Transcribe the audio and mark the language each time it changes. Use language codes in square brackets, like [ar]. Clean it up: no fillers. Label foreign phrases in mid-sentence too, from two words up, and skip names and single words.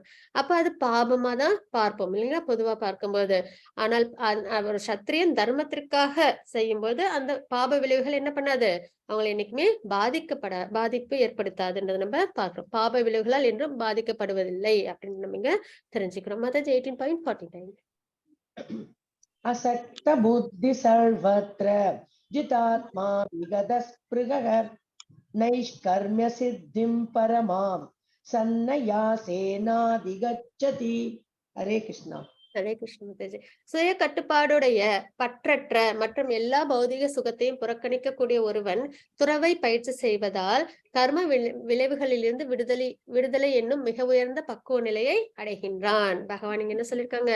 [ta] அப்ப அது பாபமா தான் பார்ப்போம் இல்லைங்களா பொதுவா பார்க்கும்போது. ஆனால் ஒரு சத்திரியன் தர்மத்திற்காக செய்யும்போது அந்த பாப விளைவுகள் என்ன பண்ணாது? அவங்களை என்னைக்குமே பாதிப்பு ஏற்படுத்தாதுன்றதை நம்ம பார்க்கிறோம். பாப விளைவுகளால் என்றும் பாதிக்கப்படுவதில்லை அப்படின்னு நம்ம இங்க தெரிஞ்சுக்கிறோம். மதஜ் 18.49. [sa] असक्त बुद्धि सर्वत्र जितात्मा विगत स्पृहः नैष्कर्म्य सिद्धिं परमां सन्न्यासेनाधिगच्छति. हरे कृष्णा. [ta] ஹரே கிருஷ்ண மாதாஜி. சுய கட்டுப்பாடுடைய பற்றற்ற மற்றும் எல்லா பௌதிக சுகத்தையும் புறக்கணிக்கக்கூடிய ஒருவன் துறவை பயிற்சி செய்வதால் கர்ம விளைவுகளிலிருந்து விடுதலை என்னும் மிக உயர்ந்த பக்குவ நிலையை அடைகின்றான். பகவான் இங்க என்ன சொல்லியிருக்காங்க?